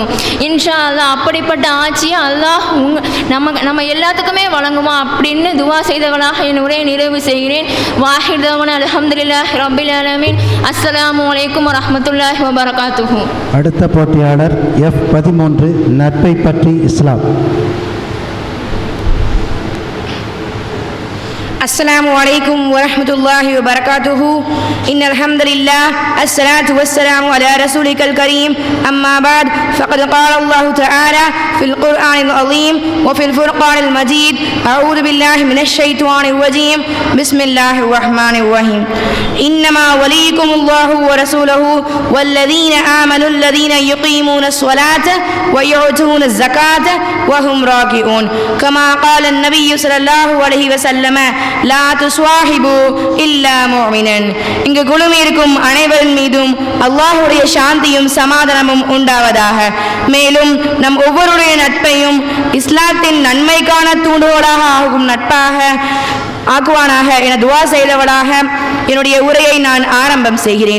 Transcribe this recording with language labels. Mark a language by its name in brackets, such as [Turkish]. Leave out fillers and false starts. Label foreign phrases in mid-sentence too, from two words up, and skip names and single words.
[Arabic] إن شاء الله [Tamil] அப்படிப்பட்ட ஆட்சியை அல்லாஹ் நம்ம எல்லாத்துக்குமே வழங்குமா அப்படின்னு துவா செய்தவளாக என் உரையை நிறைவு செய்கிறேன். [Arabic] وآخر دعوانا الحمد لله رب العالمين. السلام عليكم ورحمة الله وبركاته. [Tamil] அடுத்த போட்டியாளர் F13 நட்பை பற்றி இஸ்லாம். [Arabic] السلام عليكم ورحمة الله وبركاته. إن الحمد لله الصلاة والسلام على رسولك الكريم. أما بعد فقد قال الله تعالى في القرآن العظيم وفي الفرقان المجيد: أعوذ بالله من الشيطان الرجيم. بسم الله الرحمن الرحيم. إنما وليكم الله ورسوله والذين آمنوا الذين يقيمون الصلاة ويؤتون الزكاة وهم راكعون. كما قال النبي صلى الله عليه وسلم: لا تصاحب إلا مؤمنا. [Tamil] இங்கு குழுமியிருக்கும் அனைவரின் மீதும் அல்லாஹ்வுடைய சாந்தியும் சமாதானமும் உண்டாவதாக. மேலும் நம் ஒவ்வொருடைய நட்பையும் இஸ்லாத்தின் நன்மைக்கான தூண்டுகோலாக ஆகும் நட்பாக ஆக்குவானாக என துவா செய்தவளாக என்னுடைய உரையை நான் ஆரம்பம் செய்கிறேன்.